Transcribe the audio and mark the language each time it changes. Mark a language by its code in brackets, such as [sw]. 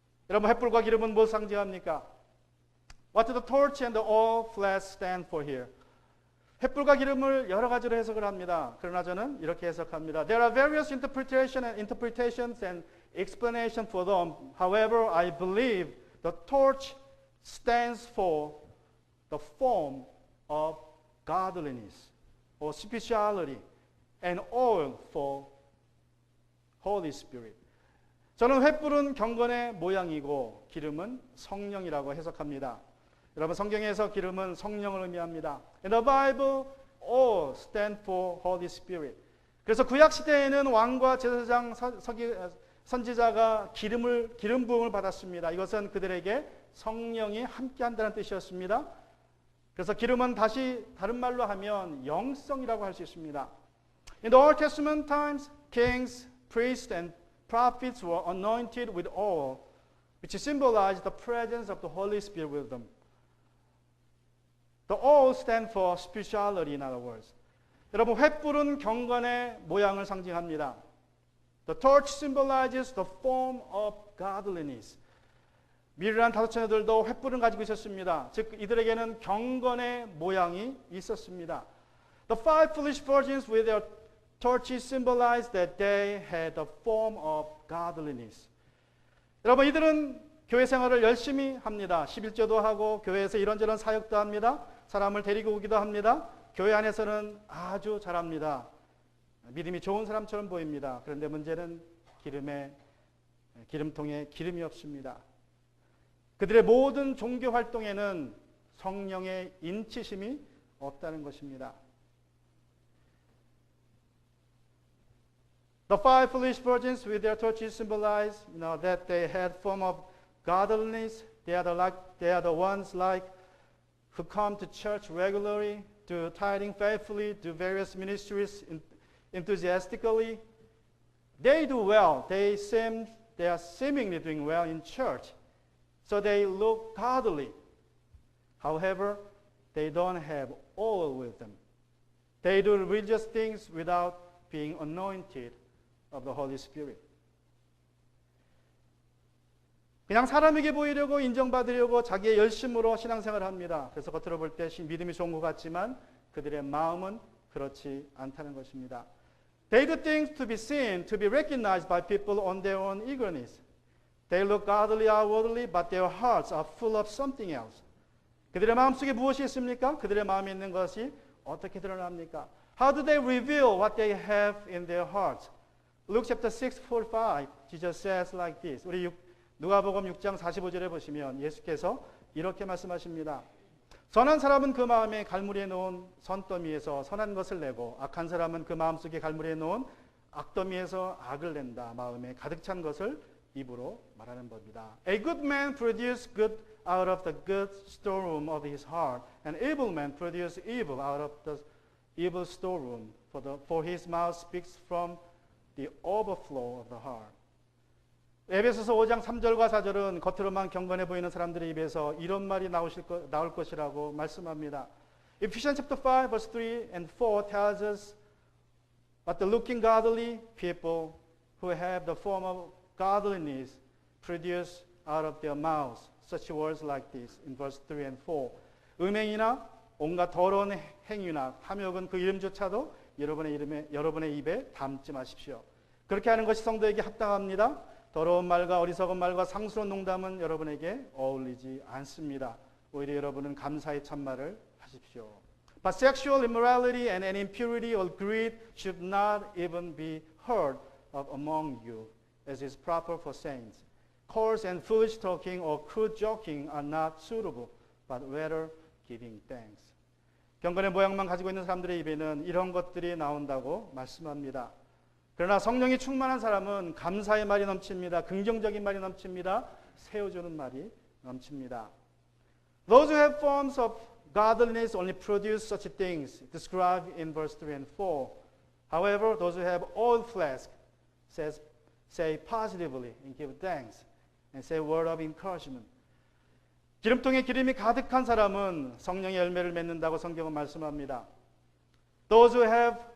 [ko] 여러분, 횃불과 기름은 뭘 상징합니까? [en] What do the torch and the oil flask stand for here? [ko] 횃불과 기름을 여러 가지로 해석을 합니다. 그러나 저는 이렇게 해석합니다. [en] There are various interpretations and explanations for them. However, I believe the torch stands for the form of godliness or spirituality, and oil for Holy Spirit. [ko] 저는 횃불은 경건의 모양이고 기름은 성령이라고 해석합니다. 여러분, 성경에서 기름은 성령을 의미합니다. [en] In the Bible, oil stand for Holy Spirit. [ko] 그래서 구약 시대에는 왕과 제사장, 선지자가 기름 부음을 받았습니다. 이것은 그들에게 성령이 함께한다는 뜻이었습니다. 그래서 기름은 다시 다른 말로 하면 영성이라고 할 수 있습니다. [en] In the Old Testament times, kings, priests, and prophets were anointed with oil, which symbolized the presence of the Holy Spirit with them. The oil stands for spirituality, in other words. [ko] 여러분, 횃불은 경건의 모양을 상징합니다. [en] The torch symbolizes the form of godliness. [ko] 미르란 다섯 처녀들도 횃불을 가지고 있었습니다. 즉, 이들에게는 경건의 모양이 있었습니다. [en] The five foolish virgins with their torches symbolized that they had the form of godliness. [ko] 여러분, 이들은 교회 생활을 열심히 합니다. 11조도 하고 교회에서 이런저런 사역도 합니다. 사람을 데리고 오기도 합니다. 교회 안에서는 아주 잘합니다. 믿음이 좋은 사람처럼 보입니다. 그런데 문제는 기름통에 기름이 없습니다. 그들의 모든 종교 활동에는 성령의 인치심이 없다는 것입니다. [en] The five foolish virgins with their torches symbolize, that they had form of godliness. They are the ones who come to church regularly, do tithing faithfully, do various ministries enthusiastically. They do well. They are seemingly doing well in church. So they look godly. However, they don't have oil with them. They do religious things without being anointed of the Holy Spirit. [ko] 그냥 사람에게 보이려고 인정받으려고 자기의 열심으로 신앙생활을 합니다. 그래서 겉으로 볼 때 믿음이 좋은 것 같지만 그들의 마음은 그렇지 않다는 것입니다. [en] They do things to be seen, to be recognized by people on their own eagerness. They look godly outwardly, but their hearts are full of something else. [ko] 그들의 마음속에 무엇이 있습니까? 그들의 마음에 있는 것이 어떻게 드러납니까? [en] How do they reveal what they have in their hearts? Luke chapter 6:45, Jesus says like this. [ko] 우리 누가복음 6장 45절에 보시면 예수께서 이렇게 말씀하십니다. 선한 사람은 그 마음에 갈무리에 놓은 선더미에서 선한 것을 내고 악한 사람은 그 마음속에 갈무리에 놓은 악더미에서 악을 낸다. 마음에 가득 찬 것을 입으로 말하는 법이다. [en] A good man produces good out of the good storeroom of his heart, and evil man produces evil out of the evil storeroom. For his mouth speaks from the overflow of the heart. [ko] 에베소서 5장 3절과 4절은 겉으로만 경건해 보이는 사람들의 입에서 이런 말이 나올 것이라고 말씀합니다. [en] Ephesians chapter 5 verse 3 and 4 tells us but the looking godly people who have the form of godliness produce out of their mouths such words like this in verse 3 and 4. [ko] 음행이나 온갖 더러운 행위나 탐욕은 그 이름조차도 여러분의 입에 담지 마십시오. 그렇게 하는 것이 성도에게 합당합니다. 더러운 말과 어리석은 말과 상스러운 농담은 여러분에게 어울리지 않습니다. 오히려 여러분은 감사의 참말을 하십시오. [en] But sexual immorality and impurity or greed should not even be heard of among you, as is proper for saints. Coarse and foolish talking or crude joking are not suitable, but rather giving thanks. [ko] 경건의 모양만 가지고 있는 사람들의 입에는 이런 것들이 나온다고 말씀합니다. 그러나 성령이 충만한 사람은 감사의 말이 넘칩니다. 긍정적인 말이 넘칩니다. 세워주는 말이 넘칩니다. [en] Those who have forms of godliness only produce such things described in verse 3 and 4. However, those who have oil flask say positively and give thanks and say a word of encouragement. [ko] 기름통에 기름이 가득한 사람은 성령의 열매를 맺는다고 성경은 말씀합니다. [en] Those who have